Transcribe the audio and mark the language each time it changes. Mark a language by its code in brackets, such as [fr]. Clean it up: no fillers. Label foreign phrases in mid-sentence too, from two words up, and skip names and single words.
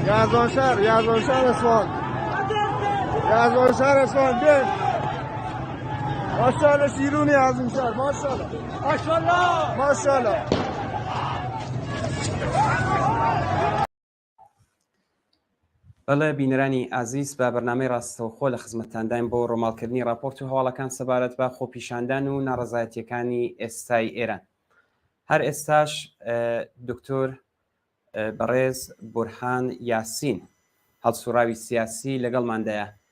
[fa] یزدانشهر اصفهان بین ماشاءالله شیرونی از این شهر ماشاءالله [ckb] بەڵێ بینەرانی ئازیز بە بەرنامەی ڕاستەوخۆ لە خزمەتتانداین بۆ ڕۆماڵکردنی راپۆرت و هەواڵەکان سەبارەت بە خۆپیشاندان و ناڕەزایەتیەکانی ئێستای ئێران. هەر ئێستاش دکتۆر بەڕێز بورهان یاسین هەڵسوراوی سیاسی لەگەڵماندایە.